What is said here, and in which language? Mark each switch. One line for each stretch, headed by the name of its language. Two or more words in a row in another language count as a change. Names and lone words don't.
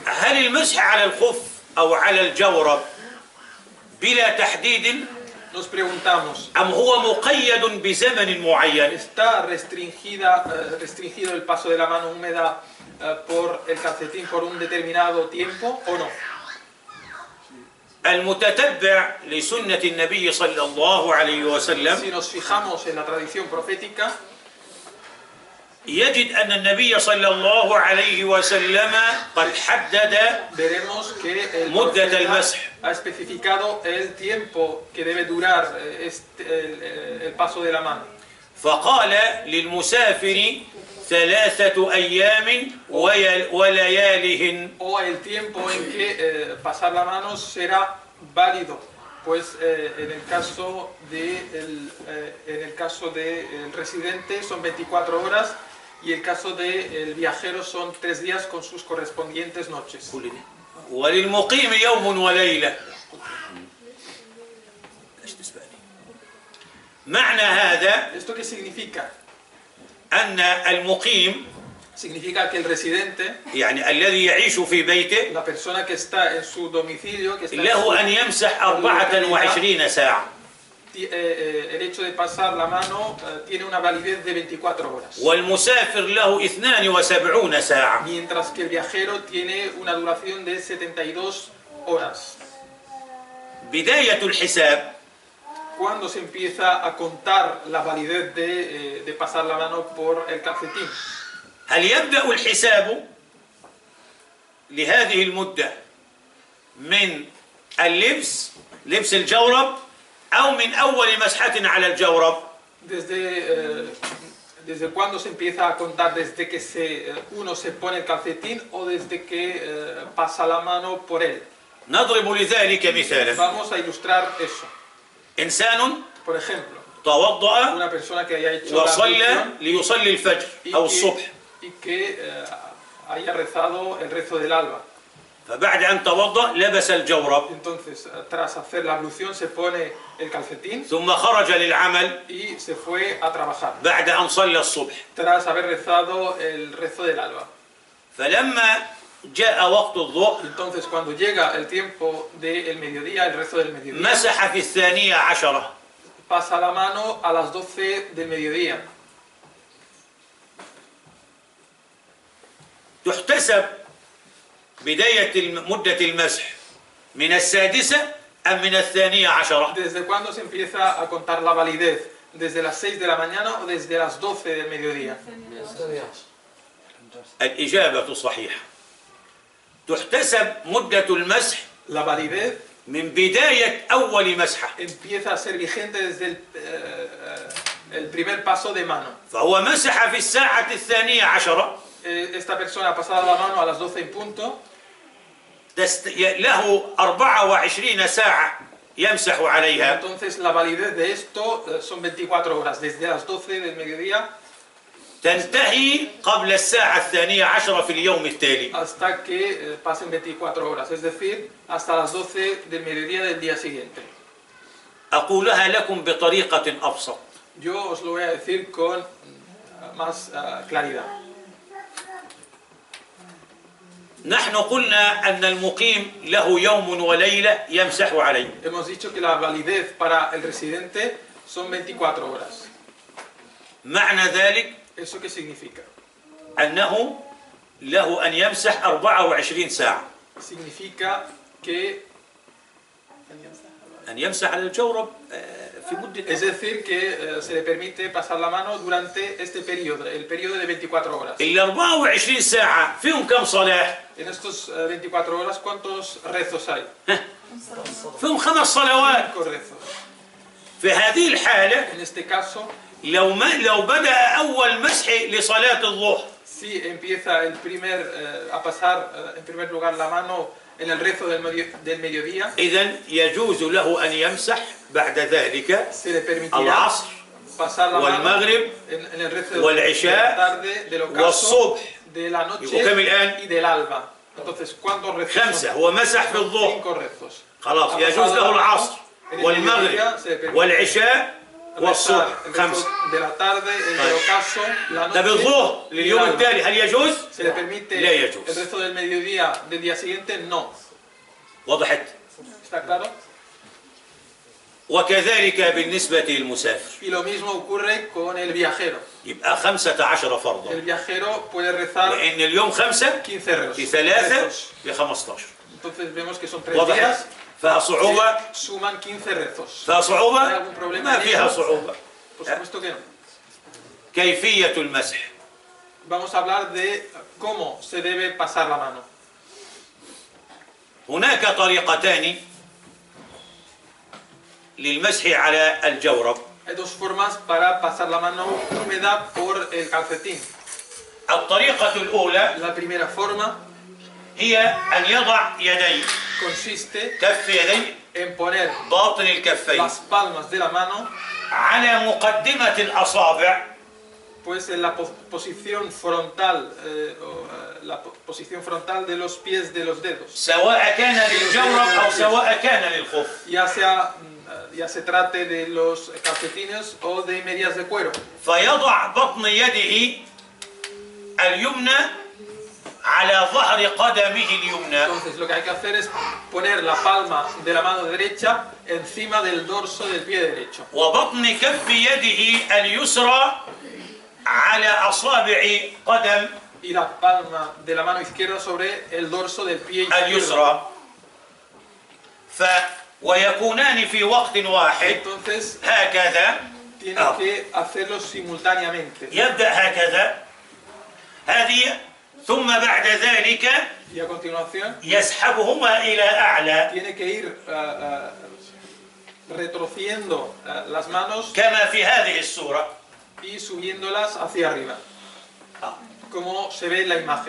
Arabic: هل المسح على الخف أو على الجورب بلا تحديد
Spanish: Nos preguntamos,
Arabic: أم هو مقيد بزمن معين؟
Spanish: ¿está restringido el paso de la mano húmeda por el calcetín por un determinado tiempo o no?
Arabic: المتتبع لسنة النبي صلى الله عليه وسلم
Spanish: Si nos fijamos en la tradición profética,
Arabic: يجد أن النبي صلى الله عليه وسلم قد حدد
Spanish: veremos que el
Arabic: مدة
Spanish: profeta
Arabic: المسح.
Spanish: ha especificado el tiempo que debe durar el paso de la mano.
Arabic: فقال للمسافر 3 أيام وليالهن.
Spanish: O el tiempo en que pasar la mano será válido, pues en el caso del residente son 24 horas y el caso del viajero son 3 días con sus correspondientes noches.
Arabic: وللمقيم يوم وليلة. معنى هذا
Spanish: ¿Esto qué significa?
Arabic: أن المقيم
Spanish: Significa que el residente,
Arabic: يعني الذي يعيش في بيته
Spanish: la persona que está en su domicilio, que está en
Arabic: له أن يمسح 24 ساعة.
Spanish: el hecho de pasar la mano tiene una validez de 24 horas.
Arabic: والمسافر له 72 ساعة.
Spanish: Mientras que el viajero tiene una duración de 72 horas.
Arabic: بداية الحساب
Spanish: Cuando se empieza a contar la validez de pasar la mano por el calcetín.
Arabic: هل يبدأ الحساب لهذه المدة من اللبس لبس الجورب أو من أول مسحة على الجورب؟
Spanish: ¿Desde cuándo se empieza a contar? ¿Desde que uno se pone el calcetín o desde que pasa la mano por él?
Arabic: نضرب لذلك مثالا.
Spanish: Vamos a ilustrar eso.
Arabic: إنسان
Spanish: Por ejemplo,
Arabic: توضأ
Spanish: una persona que haya hecho la
Arabic: وصلى
Spanish: ablución
Arabic: ليصلي الفجر أو الصبح،
Spanish: y que haya rezado el rezo del alba.
Arabic: فبعد أن توضأ لبس الجورب
Spanish: Entonces, tras hacer la ablución, se pone el calcetín
Arabic: ثم خرج للعمل
Spanish: y se fue a trabajar,
Arabic: بعد أن صلى الصبح.
Spanish: tras haber rezado el rezo del alba.
Arabic: فلما جاء وقت الظهر
Spanish: Entonces, cuando llega el tiempo del mediodía, el rezo del mediodía,
Arabic: مسح في 12.
Spanish: pasa la mano a las 12 del mediodía.
Arabic: تحتسب بداية مدة المسح من السادسة أم من الثانية عشرة؟
Spanish: ¿Desde cuándo se empieza a contar la validez? ¿Desde las 6 de la mañana o desde las 12 del mediodía?
Arabic: الإجابة صحيحة. تحتسب مدة المسح
Spanish: La validez
Arabic: من بداية أول مسحة.
Spanish: empieza a ser vigente desde el primer paso de mano.
Arabic: فهو مسح في الساعة الثانية عشرة.
Spanish: Esta persona ha pasado la mano a las 12 en punto.
Arabic: له 24 ساعة يمسح عليها.
Spanish: Entonces la validez de esto son 24 horas, desde las 12 del mediodía
Arabic: تنتهي قبل الساعة الثانية عشرة في اليوم التالي.
Spanish: hasta que pasen 24 horas, es decir, hasta las 12 del mediodía del día siguiente.
Arabic: أقولها لكم بطريقة أبسط.
Spanish: Yo os lo voy a decir con más claridad.
Arabic: نحن قلنا أن المقيم له يوم وليلة يمسح عليه.
Spanish: Hemos dicho que la validez para el residente son 24 horas.
Arabic: معنى ذلك
Spanish: ¿Eso qué significa?
Arabic: أنه له أن يمسح 24 ساعة.
Spanish: Significa que
Arabic: أن يمسح على الجورب في مدة.
Spanish: es decir, que se le permite pasar la mano durante este periodo, el periodo de 24 horas.
Arabic: ال 24 ساعة فيهم كم صلاة؟
Spanish: En estos 24 horas, ¿cuántos rezos hay?
Arabic: فيهم 5 صلوات.
Spanish: 5 rezos.
Arabic: في هذه الحالة
Spanish: En este caso,
Arabic: لو بدأ أول مسح لصلاة الظهر
Spanish: si empieza a pasar en primer lugar la mano en el rezo del mediodía,
Arabic: إذن يجوز له أن يمسح بعد ذلك
Spanish: se le permitirá
Arabic: العصر
Spanish: pasar la mano
Arabic: والمغرب
Spanish: en el rezo de
Arabic: والعشاء
Spanish: la tarde, del ocaso,
Arabic: والصبح.
Spanish: de la noche
Arabic: وكم الآن؟
Spanish: y del alba. Entonces, ¿cuántos rezos 5. son?
Arabic: هو مسح في الظهر
Spanish: 5 rezos.
Arabic: خلاص.
Spanish: Ha
Arabic: يجوز
Spanish: pasado
Arabic: له
Spanish: la mano
Arabic: العصر
Spanish: en el
Arabic: والمغرب
Spanish: mediodía, se le permite
Arabic: والعشاء والصبح.
Spanish: rezar el rezo 5. de la tarde, el del
Arabic: طيب.
Spanish: ocaso, la
Arabic: طب
Spanish: noche
Arabic: الظهر
Spanish: y el
Arabic: لليوم
Spanish: alba.
Arabic: التالي هل يجوز؟
Spanish: Se le permite
Arabic: لا يجوز.
Spanish: el rezo del mediodía del día siguiente, no.
Arabic: وضحت؟
Spanish: ¿Está claro?
Arabic: وكذلك بالنسبة للمسافر.
Spanish: Y lo mismo ocurre con el viajero.
Arabic: يبقى 15 فرضا.
Spanish: El viajero puede rezar
Arabic: لأن اليوم 5
Spanish: 15 rezos.
Arabic: في 3
Spanish: rezos.
Arabic: في 15.
Spanish: Entonces vemos que son 3
Arabic: وضحت؟
Spanish: días
Arabic: فيها صعوبة؟
Spanish: que suman 15 rezos.
Arabic: فيها صعوبة؟
Spanish: ¿Hay algún problema
Arabic: ما
Spanish: en
Arabic: فيها
Spanish: ello?
Arabic: صعوبة.
Spanish: Por supuesto que no.
Arabic: كيفية المسح.
Spanish: Vamos a hablar de cómo se debe pasar la mano.
Arabic: هناك طريقتان للمسح على الجورب.
Spanish: Hay dos formas para pasar la mano húmeda por el calcetín.
Arabic: الطريقة الأولى
Spanish: La primera forma
Arabic: هي أن يضع يديه
Spanish: consiste
Arabic: كف يديه
Spanish: en poner
Arabic: باطن الكفين
Spanish: las palmas de la mano
Arabic: على مقدمة الأصابع
Spanish: pues en la posición frontal, posición frontal de los pies de los dedos.
Arabic: سواء كان للجورب أو سواء كان للخف.
Spanish: Ya se trate de los calcetines o de medias de cuero.
Arabic: فيضع بطن يده اليمنى على ظهر قدمه اليمنى.
Spanish: Entonces lo que hay que hacer es poner la palma de la mano derecha encima del dorso del pie derecho.
Arabic: وبطن كف يده اليسرى على أصابع قدم
Spanish: Y la palma de la mano izquierda sobre el dorso del pie izquierdo.
Arabic: اليسرى. ويكونان في وقت واحد
Spanish: Entonces
Arabic: هكذا.
Spanish: tiene que hacerlo simultáneamente.
Arabic: يبدأ هكذا هذه ثم بعد ذلك
Spanish: Y a continuación
Arabic: يسحبهما إلى أعلى
Spanish: tiene que ir retrociendo las manos
Arabic: كما في هذه الصورة.
Spanish: y subiéndolas hacia arriba, como se ve en la imagen.